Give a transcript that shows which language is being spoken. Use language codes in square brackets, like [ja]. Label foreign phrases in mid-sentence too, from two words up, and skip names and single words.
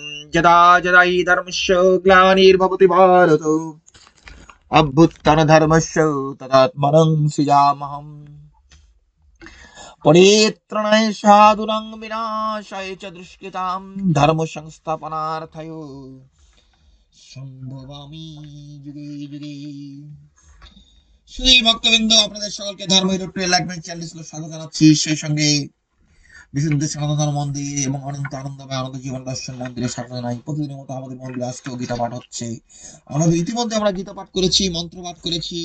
[sa] यदा यदा हि धर्मस्य ग्लानिर्भवति भारत अभ्युत्थानधर्मस्य तदात्मनं सृजाम्यहम्। परित्राणाय साधूनां विनाशाय च दुष्कृतां धर्म संस्थापनार्थाय সম্ভবামি যুগে যুগে। [bn] শ্রী ভক্তবৃন্দ, আপনাদের সকলকে ধর্ম লাগবেন চ্যানেল স্বাগত জানাচ্ছি। সেই সঙ্গে বিশুদ্ধ সনাতন মন্দির এবং অনন্ত আনন্দময় আনন্দ জীবন দর্শন মন্দিরে স্বাগত জানাই। প্রতিদিনের মতো আমাদের মন্দিরে আজকেও গীতা পাঠ হচ্ছে। আমাদের ইতিমধ্যে আমরা গীতা পাঠ করেছি, মন্ত্র পাঠ করেছি।